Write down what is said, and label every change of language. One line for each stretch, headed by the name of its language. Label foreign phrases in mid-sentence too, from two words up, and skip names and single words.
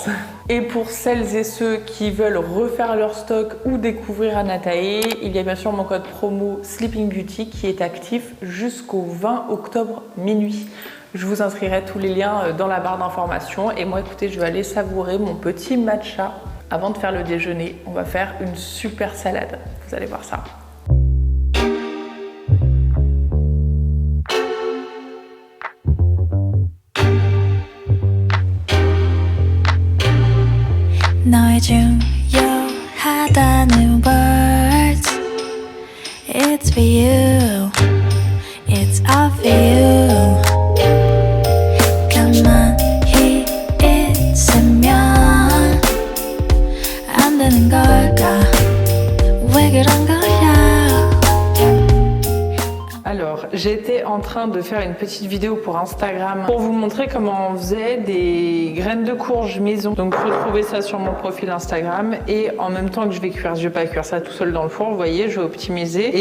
French: Et pour celles et ceux qui veulent refaire leur stock ou découvrir Anataï, il y a bien sûr mon code promo Sleeping Beauty qui est actif jusqu'au 20 octobre minuit. Je vous inscrirai tous les liens dans la barre d'informations. Et moi, écoutez, je vais aller savourer mon petit matcha. Avant de faire le déjeuner, on va faire une super salade. Vous allez voir ça.
Korean: 너의 중요하다는 words
English: It's for you It's all for you
Korean: 가만히 있으면 안 되는 걸까 왜 그런 거야
French: Alors, j'étais en train de faire une petite vidéo pour Instagram pour vous montrer comment on faisait des graines de courge maison. Donc, retrouvez ça sur mon profil Instagram et en même temps que je vais cuire, je vais pas cuire ça tout seul dans le four, vous voyez, je vais optimiser.